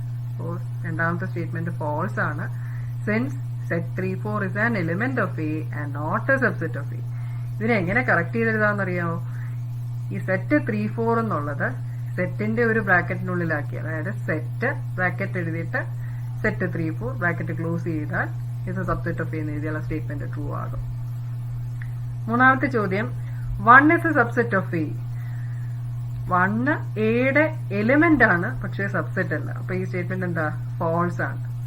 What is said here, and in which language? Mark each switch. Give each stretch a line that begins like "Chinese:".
Malayalam: അപ്പോൾ രണ്ടാമത്തെ statement false ആണ്.
English: Since set 3, 4 is an element of A and not A subset of A.
Malayalam: ഇതിനെ എങ്ങനെ കറക്റ്റ് ചെയ്തെഴുതാമെന്നറിയാമോ? ഈ സെറ്റ് 3, 4 എന്നുള്ളത് സെറ്റിന്റെ ഒരു ബ്രാക്കറ്റിനുള്ളിലാക്കി, അതായത് സെറ്റ് ബ്രാക്കറ്റ് എഴുതിയിട്ട് സെറ്റ് 3, 4 ബ്രാക്കറ്റ് ക്ലോസ് ചെയ്താൽ ഇത് സബ്സെറ്റ് ഓഫ് എ എന്ന് എഴുതിയുള്ള സ്റ്റേറ്റ്മെന്റ് ട്രൂ ആകും. മൂന്നാമത്തെ ചോദ്യം,
English: 1 is a subset of A.
Malayalam: 1 എയുടെ എലിമെന്റ് ആണ്, പക്ഷേ സബ്സെറ്റ് അല്ല. അപ്പൊ ഈ സ്റ്റേറ്റ്മെന്റ് എന്താ, ഫോൾസ് ആണ്.